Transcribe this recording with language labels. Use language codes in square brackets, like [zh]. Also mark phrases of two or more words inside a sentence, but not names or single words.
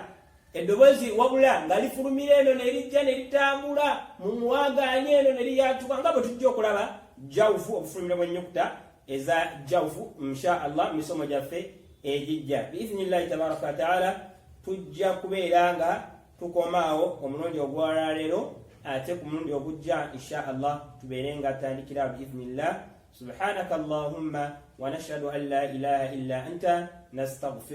[lg] Eddoboozi wabula nga lifulumira eno ne lijja ne litambula mu muwagaanya eno ne liyatuka, nga bwe tujja okulaba jawufu, obufulumiro bw'ennyukuta eza jawufu [ar] إن شاء الله [lg] misomo gyaffe egijja. [ar] بإذن الله تبارك وتعالى [lg] tujja kubeera nga tukomaawo omulundi ogwaleero, ate ku mulundi ogujja [ar] إن شاء الله [lg] tubeere nga tutandikira biiznillah. [ar] سبحانك اللهم ونشهد أن لا إله إلا أنت نستغفرك.